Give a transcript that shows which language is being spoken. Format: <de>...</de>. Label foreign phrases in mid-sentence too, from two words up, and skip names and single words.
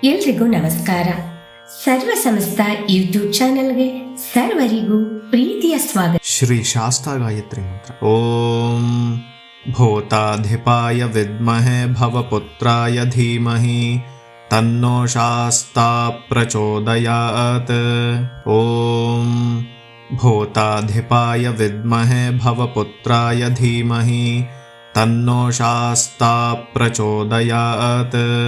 <kn>ಎಲ್ರಿಗೂ ನಮಸ್ಕಾರ. ಸರ್ವ ಸಮಸ್ತ ಯೂಟ್ಯೂಬ್ ಚಾನೆಲ್ಗೆ ಸರ್ವರಿಗೂ ಪ್ರೀತಿಯ ಸ್ವಾಗತ.</kn> <sa>ಶ್ರೀ ಶಾಸ್ತಾ ಗಾಯತ್ರಿ ಮಂತ್ರ. ಓಂ ಭೂತಾಧಿಪಾಯ ವಿದ್ಮಹೇ ಭವಪುತ್ರಾಯ ಧೀಮಹಿ ತನ್ನೋ ಶಾಸ್ತಾ ಪ್ರಚೋದಯಾತ್. ಓಂ ಭೂತಾಧಿಪಾಯ ವಿದ್ಮಹೇ ಭವಪುತ್ರಾಯ ಧೀಮಹಿ ತನ್ನೋ ಶಾಸ್ತಾ ಪ್ರಚೋದಯಾತ್.</sa>